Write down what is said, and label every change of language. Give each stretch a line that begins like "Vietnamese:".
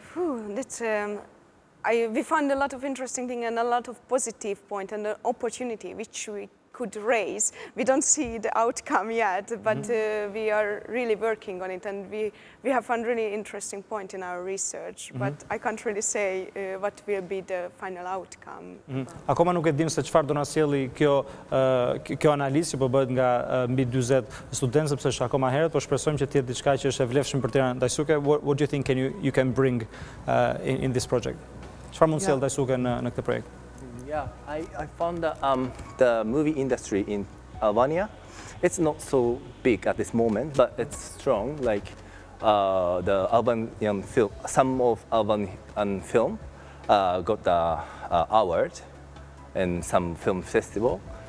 English: We found a lot of interesting things and a lot of positive points and an opportunity which we could raise. We don't see the outcome yet, but we are really working on it, and we have found really interesting point in our research, but I can't really say what will be the final outcome.
Albanian: Akoma nuk e dim se çfarë do na sjelli kjo analizë që po bëhet nga mbi 40 studentë, sepse është akoma herët, por shpresojmë që të jetë diçka që është e vlefshme për Tiranë.
English: Dajsuke, what do you think you can bring in this project?
Albanian: Çfarë mund të sjellë Dajsuke në këtë projekt?
English: Yeah, I found that the movie industry in Albania, it's not so big at this moment, but it's strong. Like the Albanian film, some of Albanian film got the award in some film festival.